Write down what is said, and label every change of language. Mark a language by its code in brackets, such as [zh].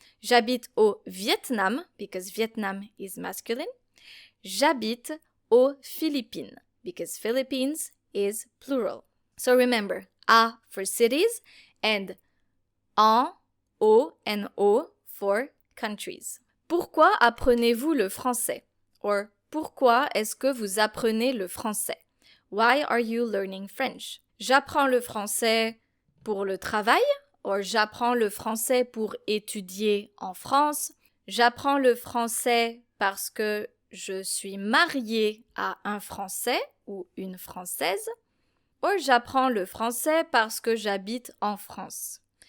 [fr] J'habite au Vietnam, [en] because Vietnam is masculine. [fr] J'habite aux Philippines, [en] because Philippines is plural. So remember, à for cities, and en, au, and o for countries. [fr] Pourquoi apprenez-vous le français? Or, pourquoi est-ce que vous apprenez le français? [en] Why are you learning French? [fr] J'apprends le français pour le travail, or j'apprends le français pour étudier en France. J'apprends le français parce que je suis mariée à un Français ou une Française. Or j'apprends le français parce que j'habite en France.